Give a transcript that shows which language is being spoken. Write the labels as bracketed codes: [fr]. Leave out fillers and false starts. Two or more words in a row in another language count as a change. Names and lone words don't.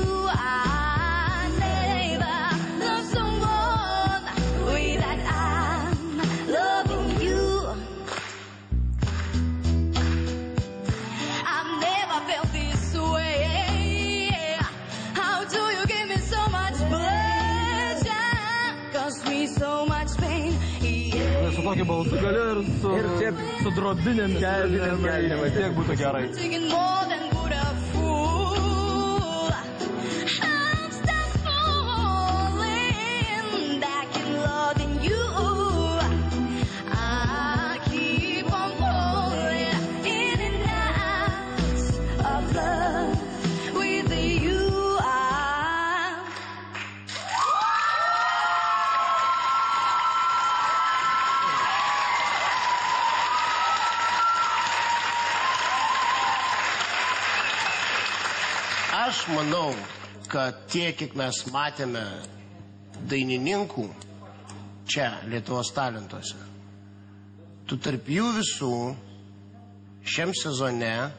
[en] I never love someone without I'm loving you. I've never felt this way. How do you give me so much pleasure? Cause me so much pain. [lt] Su tokiu balsu galiu ir su drobinėm kelnėm, tiek būtų gerai. [en] Taking more than would a fool. I'm stuck falling back in loving you. I keep on falling in and out of love with you. [lt] Aš manau, kad tiek, kiek mes matėme dainininkų čia, Lietuvos talentuose, tu tarp jų visų šiam sezone